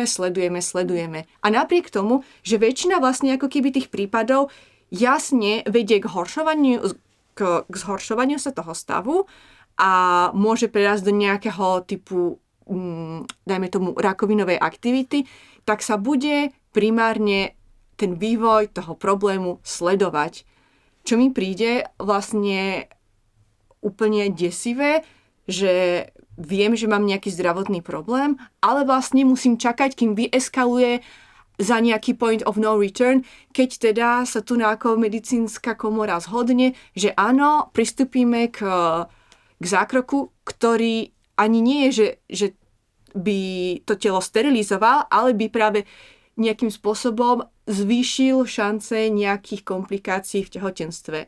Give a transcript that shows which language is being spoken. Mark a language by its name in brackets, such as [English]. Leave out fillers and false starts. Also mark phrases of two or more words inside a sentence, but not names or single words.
[Slovak] A napriek tomu, že väčšina vlastne ako keby tých prípadov jasne vedie k zhoršovaniu sa toho stavu a môže prerásť do nejakého typu, dajme tomu, rakovinovej aktivity, tak sa bude primárne ten vývoj toho problému sledovať. Čo mi príde vlastne úplne desivé, že viem, že mám nejaký zdravotný problém, ale vlastne musím čakať, kým vyeskaluje za nejaký [English] point of no return, [Slovak] keď teda sa tu ako medicínska komora zhodne, že áno, pristúpime k zákroku, ktorý ani nie je, že by to telo sterilizoval, ale by práve nejakým spôsobom zvýšil šance nejakých komplikácií v tehotenstve.